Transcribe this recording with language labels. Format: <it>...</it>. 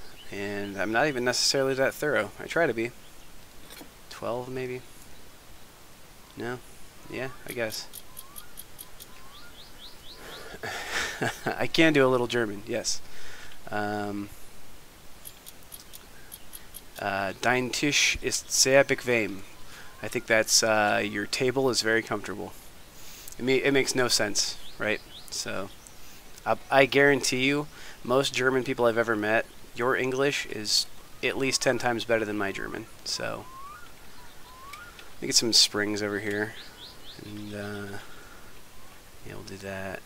<en>And I'm not even necessarily that thorough. I try to be. 12 maybe? No? Yeah, I guess. I can do a little German, yes.</en> <de>Dein Tisch ist sehr bequem.</de> <en>I think that's your table is very comfortable. It makes no sense, right? So I guarantee you, most German people I've ever met, your English is at least 10 times better than my German. So let me get some springs over here, and yeah, we'll do that.</en>